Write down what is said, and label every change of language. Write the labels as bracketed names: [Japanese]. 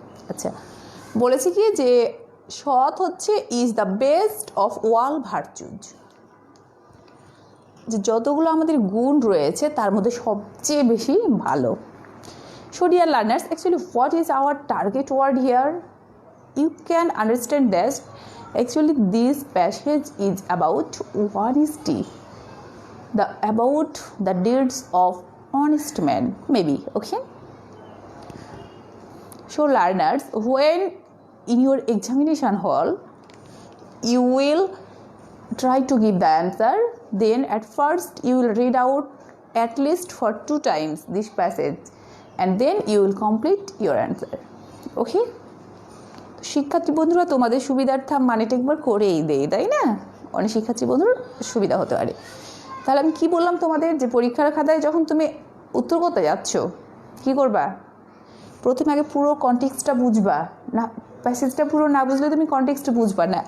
[Bangla] আচ্ছা, বলেছি কি যে সৎ হচ্ছে [English] Is the best of all virtues. [Bangla] যে যতগুলো আমাদের গুণ রয়েছে তার মধ্যে সবচেয়ে বেশি ভালো। [English] So dear learners, actually what is our target word here? You can understand that actually this passage is about honesty, about the deeds of honest men, maybe. Okay, so learners, when in your examination hall you will try to give the answer, then at first you will read out at least for 2 times this passage and then you will complete your answer. [Bangla] Okay, শিক্ষার্থী বন্ধুরা, তোমাদের সুবিধার্থে মানেটা একবার করেই দেই, তাই না? অনেক শিক্ষার্থী বন্ধুর সুবিধা হতে পারে। তাহলে আমি কি বললাম তোমাদের, যে পরীক্ষার খাতায় যখন তুমি উত্তর করতে যাচ্ছ কি করবা? প্রথমে আগে পুরো কনটেক্সটটা বুঝবা না, প্যাসেজটা পুরো না বুঝলে তুমি কনটেক্সট বুঝবা না।